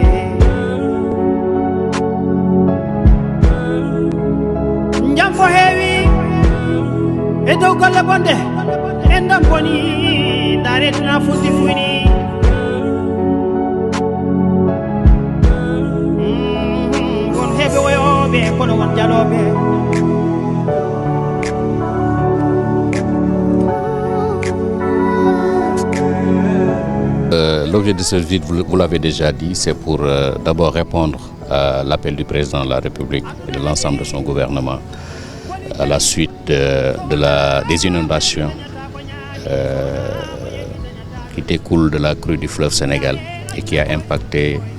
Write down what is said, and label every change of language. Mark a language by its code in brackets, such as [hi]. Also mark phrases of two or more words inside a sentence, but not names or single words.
[ff] njam fo heewi e dow golle bonde en dam boni ndare duna funti fuyni won heɓe woyoɓe kono won jaloɓe. [fr] L'objet de cette visite, vous l'avez déjà dit, c'est pour d'abord répondre à l'appel du président de la République et de l'ensemble de son gouvernement à la suite des inondations qui découlent de la crue du fleuve Sénégal et qui a impacté